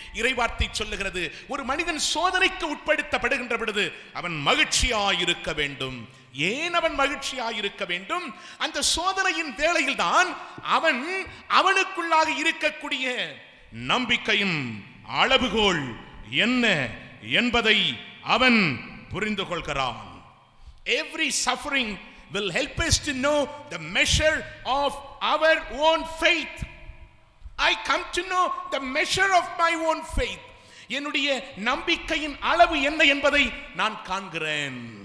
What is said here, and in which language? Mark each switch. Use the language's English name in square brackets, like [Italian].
[Tamil] இறைவார்த்தை சொல்லுகிறது, ஒரு மனிதன் சோதனைக்கு உட்படுத்தப்படுகின்ற பொழுது அவன் மகிழ்ச்சியாயிருக்க வேண்டும். ஏன் அவன் மகிழ்ச்சியாயிருக்க வேண்டும்? அந்த சோதனையின் வேளையில் தான் அவனுக்குள்ளாக இருக்கக்கூடிய நம்பிக்கையின் அளவுகோல் என்ன என்பதை அவன் புரிந்து கொள்கிறான். [English] Every suffering will help us to know the measure of our own faith. I come to know the measure of my own faith. [Tamil] என்னுடைய நம்பிக்கையின் அளவு என்ன என்பதை நான் காண்கிறேன்.